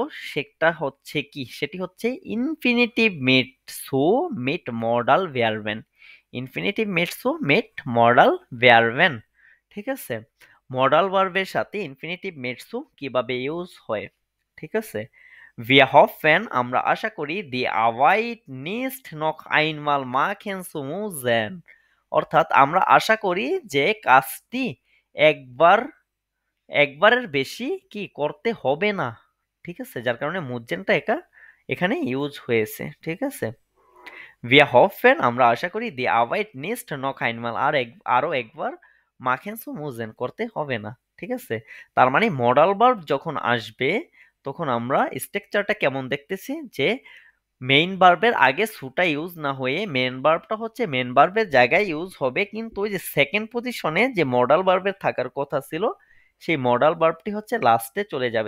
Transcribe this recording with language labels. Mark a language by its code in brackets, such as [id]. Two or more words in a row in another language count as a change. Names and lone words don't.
[bn] সেটা হচ্ছে কি? [de] সেটি হচ্ছে Infinitiv mit zu mit Modalverben. Infinitiv mit zu mit Modalverben, ঠিক আছে? [bn] মডাল ভার্বের সাথে [de] Infinitiv mit zu [bn] কিভাবে ইউজ হয়, ঠিক আছে? [de] Wir hoffen, [bn] আমরা আশা করি, [de] die Arbeit nicht noch einmal machen zu müssen, [bn] অর্থাৎ আমরা আশা করি যে কাজটি একবারের বেশি কি করতে হবে না, ঠিক আছে? যার কারণে মুজেনটা এখানে ইউজ হয়েছে, ঠিক আছে? [de] Wir hoffen, [bn] আমরা আশা করি, [de] die Arbeit nicht noch einmal [bn] আরো একবার [de] machen zu müssen, [bn] করতে হবে না, ঠিক আছে? তার মানে মডাল ভার্ব যখন আসবে তখন আমরা স্ট্রাকচারটা কেমন দেখতেছি, যে মেইন ভার্বের আগে সুটা ইউজ না হয়ে মেইন ভার্বটা হচ্ছে মেইন ভার্বের জায়গায় ইউজ হবে, কিন্তু ওই যে সেকেন্ড পজিশনে যে মডাল ভার্বের থাকার কথা ছিল সেই মডাল ভার্বটি হচ্ছে লাস্টে চলে যাবে।